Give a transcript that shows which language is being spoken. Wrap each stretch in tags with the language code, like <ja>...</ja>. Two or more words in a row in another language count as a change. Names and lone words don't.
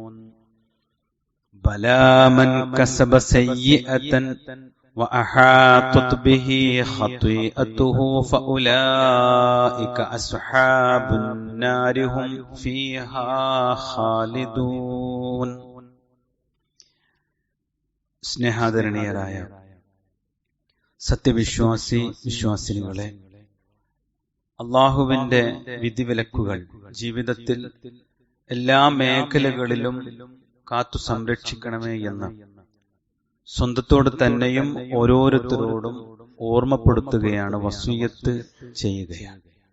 <ar>بلى من كسب سيئة وأحاطت به خطيئته فأولئك أصحاب النار هم فيها خالدون.</ar> <ml>സ്നേഹാദരണീയരായ സത്യവിശ്വാസി വിശ്വാസിനികളെ, അള്ളാഹുവിന്റെ വിധിവിലക്കുകൾ ജീവിതത്തിൽ എല്ലാ മേഖലകളിലും കാത്തു സംരക്ഷിക്കണമേ എന്ന് സ്വന്തത്തോട് തന്നെയും ഓരോരുത്തരോടും ഓർമ്മപ്പെടുത്തുകയാണ്, വസിയ്യത്ത് ചെയ്യുകയാണ്.</ml>